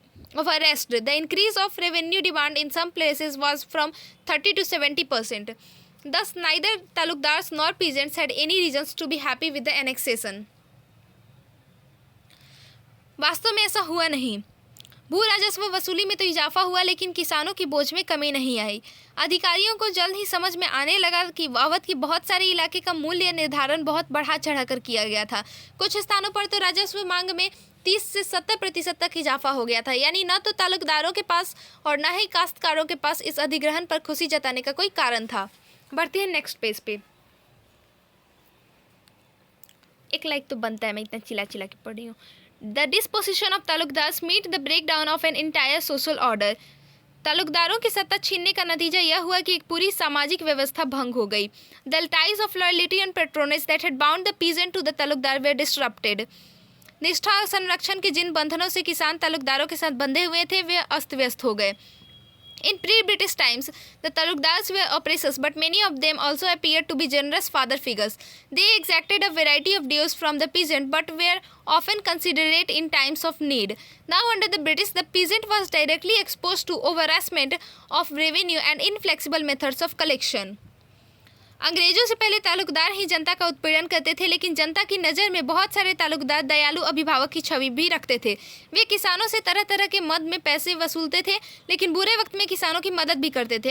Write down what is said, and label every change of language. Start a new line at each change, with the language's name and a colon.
English: The increase of revenue demand in some places was from 30 to 70%. Thus, neither talukdars nor peasants had any reasons to be happy with the annexation.
Hindi: वास्तव में ऐसा हुआ नहीं. भू राजस्व वसूली में तो इजाफा हुआ, लेकिन किसानों की बोझ में कमी नहीं आई. अधिकारियों को जल्द ही समझ में आने लगा कि अवध के बहुत सारे इलाके का मूल्य निर्धारण बहुत बढ़ा चढ़ाकर किया गया था. कुछ स्थानों पर तो राजस्व मांग में 30 से 70% तक इजाफा हो गया था. यानी न तो तालुकदारों के पास और न ही काश्तकारों के पास इस अधिग्रहण पर खुशी जताने का कोई कारण था. बढ़ते हैं नेक्स्ट पेज पे. एक लाइक तो बनता है, मैं इतना चिल्ला चिल्ला के पढ़ रही हूँ.
English: The disposition of talukdars meet the breakdown of an entire social order.
Hindi: तालुकदारों की सत्ता छीनने का नतीजा यह हुआ कि एक पूरी सामाजिक व्यवस्था भंग हो गई.
English: The ties of loyalty and patronage that had bound the peasant to the talukdar were disrupted.
Hindi: निष्ठा और संरक्षण के जिन बंधनों से किसान तालुकदारों के साथ बंधे हुए थे वे अस्त व्यस्त हो गए.
English: In pre-British times, the talukdars were oppressors, but many of them also appeared to be generous father figures. They exacted a variety of dues from the peasant, but were often considerate in times of need. Now, under the British, the peasant was directly exposed to overharassment of revenue and inflexible methods of collection.
Hindi: अंग्रेजों से पहले तालुकदार ही जनता का उत्पीड़न करते थे, लेकिन जनता की नज़र में बहुत सारे तालुकदार दयालु अभिभावक की छवि भी रखते थे. वे किसानों से तरह तरह के मद में पैसे वसूलते थे, लेकिन बुरे वक्त में किसानों की मदद भी करते थे.